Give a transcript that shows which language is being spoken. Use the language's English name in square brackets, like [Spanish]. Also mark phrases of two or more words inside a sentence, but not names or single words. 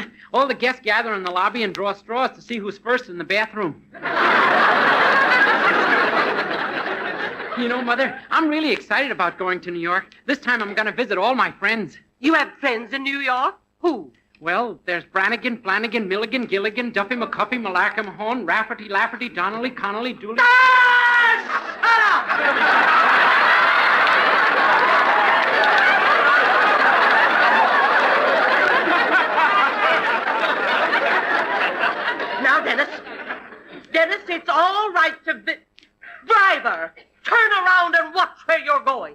[English] All the guests gather in the lobby and draw straws to see who's first in the bathroom. You know, Mother, I'm really excited about going to New York. This time I'm going to visit all my friends. You have friends in New York? Who? Well, there's Brannigan, Flanagan, Milligan, Gilligan, Duffy, McCuffy, Malarkey, Mahone, Rafferty, Lafferty, Donnelly, Connolly, Dooley... Now, Dennis, it's all right to... Driver, turn around and watch where you're going.